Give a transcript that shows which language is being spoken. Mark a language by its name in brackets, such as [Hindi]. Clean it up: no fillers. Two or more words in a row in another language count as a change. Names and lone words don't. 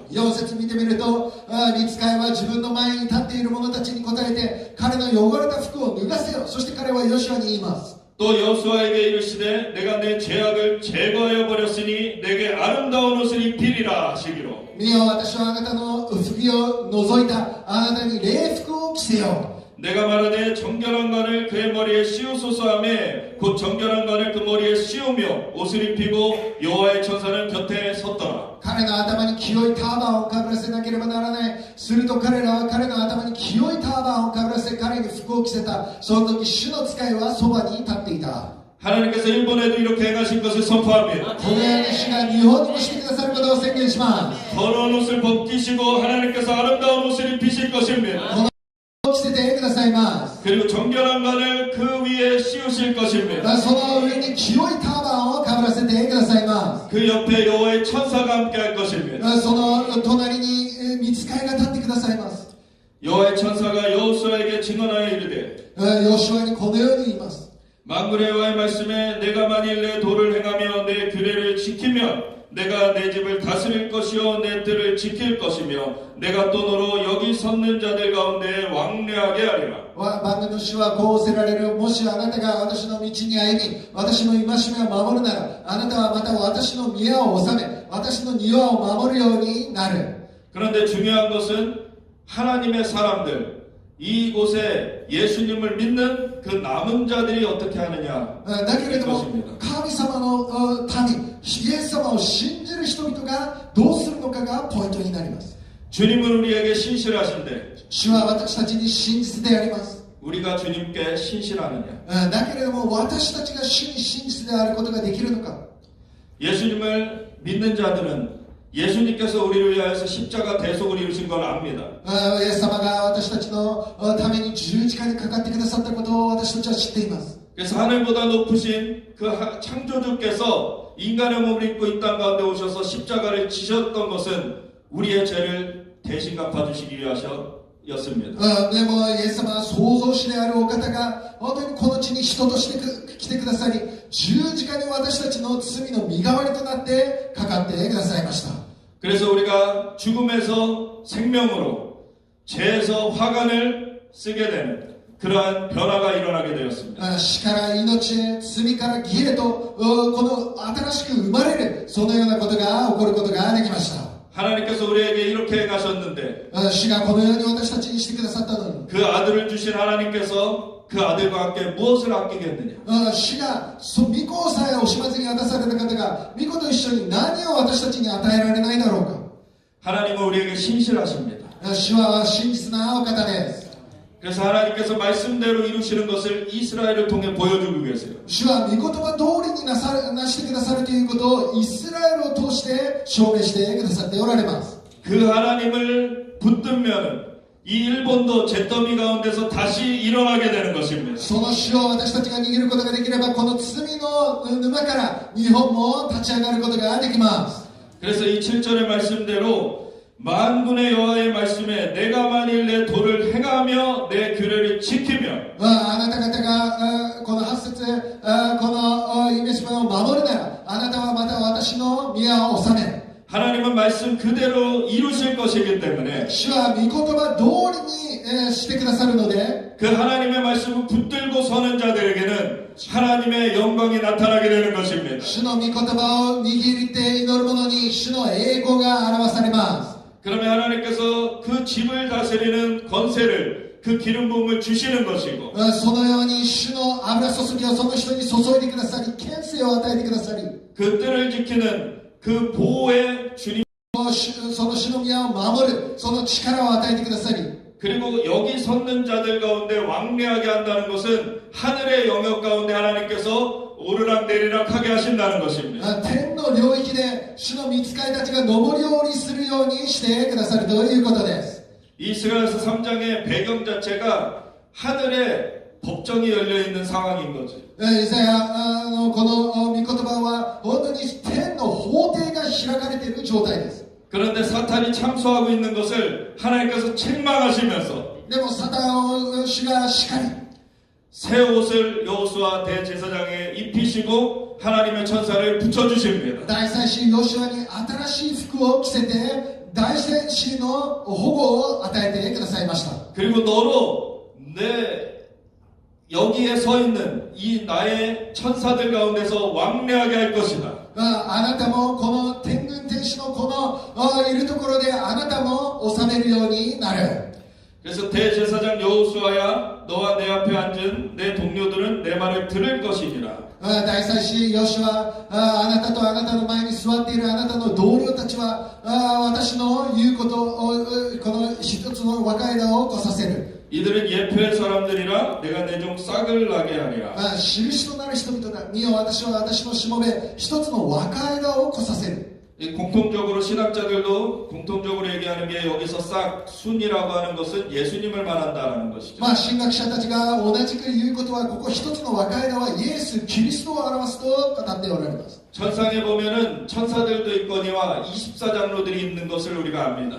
[Japanese] 4 節見てみると、御使いは自分の前に立っている者たちに答えて、彼の汚れた服を脱がせよ。そして彼はヨシュアに言います。 [Korean] 또 여호수아에게 이르시되 내가 내 죄악을 제거하여 버렸으니 내게 아름다운 옷을 입히리라 하시기로 [Japanese] 見よ、私はあなたの不義を除いた。あなたに礼服を着せよ。 [Korean] 내가 말하되 정결한 관을 그의 머리에 씌우소서 하며 곧 정결한 관을 그 머리에 씌우며 옷을 입히고 여호와의 천사는 곁에 섰더라. [Japanese] 彼の頭に清いターバンをかぶらせなければならない。すると彼らは彼の頭に清いターバンをかぶらせ、彼に服を着せた。その時主の使いはそばに立っていた。 [Korean] 하나님께서 일본에도 이렇게 행하신 것을 선포합니다. [Japanese] このように主が日本にもしてくださることを宣言します。 [Korean] 더러운 옷을 벗기시고 하나님께서 아름다운 옷을 입히실 것입니다. [Japanese] 着せてくださいます。 [Korean] 그리고 정결한 관을 그 위에 씌우실 것입니다. [Japanese] その上に清いターバンをかぶらせてくださいます。 [Korean] 그 옆에 여호와의 천사가 함께할 것입니다. [Japanese] その隣に御使いが立ってくださいます。 [Korean] 여호와의 천사가 여호수아에게 증언하여 이르되 [Japanese] ヨシュアにこのように言います。 [Korean] 만군의 여호와의 말씀에 내가 만일 내 도를 행하며 내 규례를 지키면 내가 내 집을 다스릴 것이요 내 뜰을 지킬 것이며 내가 또 너로 여기 섰는 자들 가운데 왕래하게 하리라. [Japanese] 万軍の主はこうせられる。もしあなたが私の道に歩み、私の戒めを守るなら、あなたはまた私の宮を治め、私の庭を守るようになる。 [Korean] 그런데 중요한 것은 하나님의 사람들 이곳에 예수님을 믿는 그 남은 자들이 어떻게 하느냐 [Japanese] だけれども [Korean] 것입니다. [Japanese] 神様の民、イエス様を信じる人々がどうするのかがポイントになります。 [Korean] 주님은 우리에게 신실하신데 [Japanese] 主は私たちに真実であります。 [Korean] 우리가 주님께 신실하느냐 [Japanese] だけれども私たちが主に真実であることができるのか。 [Korean] 예수님을 믿는 자들은 예수님께서 우리를 위하여서 십자가 대속을 이루신 걸 압니다. [Japanese] イエス様が私たちのために十字架にかかってくださったことを私たちは知っています。 [Korean] 그래서 하늘보다 높으신 그 창조주께서 인간의 몸을 입고 이 땅 가운데 오셔서 십자가를 지셨던 것은 우리의 죄를 대신 갚아주시기 위하셨습니다. [Japanese] でもイエス様は創造主であるお方が本当にこの地に人として来てくださり、十字架に私たちの罪の身代わりとなってかかってくださいました。 [Korean] 그래서 우리가 죽음에서 생명으로 죄에서 화관을 쓰게 되는 그러한 변화가 일어나게 되었습니다. [Japanese] 死から命へ、罪から義へとこの新しく生まれる、そのようなことが起こることができました。 [Korean] 하나님께서 우리에게 이렇게 행하셨는데 [Japanese] 主がこのように私たちにしてくださったのに、 [Korean] 그 아들을 주신 하나님께서 그 아들과 함께 무엇을 아끼겠느냐 [Japanese] 主が御子さえ惜しまずに渡された方が御子と一緒に何を私たちに与えられないだろうか。 [Korean] 하나님은 우리에게 신실하십니다. [Japanese] 主は真実なお方です。 [Korean] 그래서 하나님께서 말씀대로 이루시는 것을 이스라엘을 통해 보여주고 계세요. [Japanese] 主は御言葉通りになしてくださるということをイスラエルを通して証明してくださっておられます。 [Korean] 그 하나님을 붙들면 이 일본도 잿더미 가운데서 다시 일어나게 되는 것입니다. [Japanese] その主を私たちが握ることができれば、この罪の沼から日本も立ち上がることができます。 [Korean] 그래서 이 7절의 말씀대로 만군의 여호와의 말씀에 내가 만일 내 도를 행하며 내 규례를 지키면 [Japanese] あなた方がこの8節この戒めを守るなら、あなたはまた私の宮を治め、 [Korean] 하나님은 말씀 그대로 이루실 것이기 때문에 [Japanese] 主は御言葉通りにしてくださるので、 [Korean] 그 하나님의 말씀을 붙들고 서는 자들에게는 하나님의 영광이 나타나게 되는 것입니다. [Japanese] 主の御言葉を握って祈る者に主の栄光が表されます。 [Korean] 그러면 하나님께서 그 집을 다스리는 권세를 그 그 기름 부음을 주시는 것이고 [Japanese] そのように主の油注ぎをその人に注いでくださり、権勢を与えてくださり、 [Korean] 그 뜰을 지키는 그 보호의 주님 [Japanese] その主の宮を守る、その力を与えてくださり、 [Korean] 그리고 여기 섰는 자들 가운데 왕래하게 한다는 것은 하늘의 영역 가운데 하나님께서 오르락내리락 하게 하신다는 것입니다. [Japanese] 天の領域で主の御使いたちが上り下りするようにしてくださるということです。 [Korean] 이스라엘서 3장의 배경 자체가 하늘에 법정이 열려 있는 상황인 거죠. [Japanese] イザヤのこの御言葉は本当に天の法廷が開かれている状態です。 [Korean] 그런데 사탄이 참소하고 있는 것을 하나님께서 책망하시면서 [Japanese] でもサタン主が叱り、 [Korean] 새 옷을 여호수아 대제사장에 입히시고 하나님의 천사를 붙여주십니다. [Japanese] 大祭司ヨシュアに新しい服を着せて大祭司の保護を与えてくださいました。 [Korean] 그리고 너로 내 여기에 서 있는 이 나의 천사들 가운데서 왕래하게 할 것이다. [Japanese] あなたもこの天軍天使のこのいるところであなたも治めるようになる。 [Korean] 그래서 대제사장 여호수아야 너와 내 앞에 앉은 내 동료들은 내 말을 들을 것이니라. [Japanese] 大祭司ヨシュア、あなたとあなたの前に座っているあなたの同僚たちは私の言うことをこの一つの若枝を来させる。 [Korean] 이들은 예표의 사람들이라 내가 내 종 싹을 나게 하리라. [Japanese] 印となる人々だ。見よ、私は私のしもべ一つの若枝を来させる。 [Korean] 공통적으로 신학자들도 공통적으로 얘기하는 게 여기서 싹 순이라고 하는 것은 예수님을 말한다는 것이죠. [Japanese] 神学者たちが同じく言うことはここ一つの若枝はイエス・キリストを表すと語っておられます。 [Korean] 천상에 보면은 천사들도 있거니와 24장로들이 있는 것을 우리가 압니다.